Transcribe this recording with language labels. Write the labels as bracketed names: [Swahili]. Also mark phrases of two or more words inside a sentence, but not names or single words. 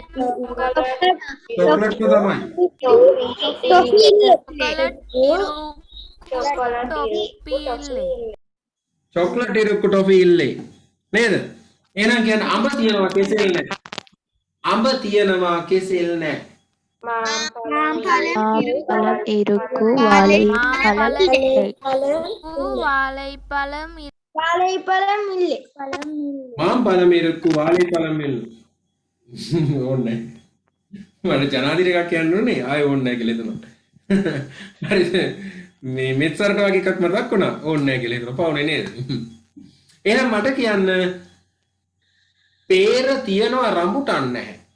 [Sinhala] චොක්ලට්ම තමයි. [Tamil] டொஃபி இல்ல சாக்லேட் டாஃபி இல்லை. சாக்லேட் இருக்கு டாஃபி இல்லை. නේද? [Sinhala] එහෙනම් කියන්නේ අඹ තියනවා කෙසෙල් නෑ. අඹ තියනවා කෙසෙල් නෑ. [Tamil] மாம்பழம் இருக்கு வாழைப்பழம் இல்லை வாழைப்பழம் வாழைப்பழம் இல்ல மாம்பழம் இருக்கு வாழைப்பழம் இல்ல. ඕනේ. [Sinhala] මට ජනාධිපති එකක් කියන්න ඕනේ. ආයෙ ඕනේ නැහැ කියලා හිතනවා. හරිද? මේ මෙත්සරට වගේ එකක් මතක් වුණා. ඕනේ නැහැ කියලා හිතනවා. පවුනේ නේද? එහෙනම් මට කියන්න peer තියනවා රම්බුටන් නැහැ.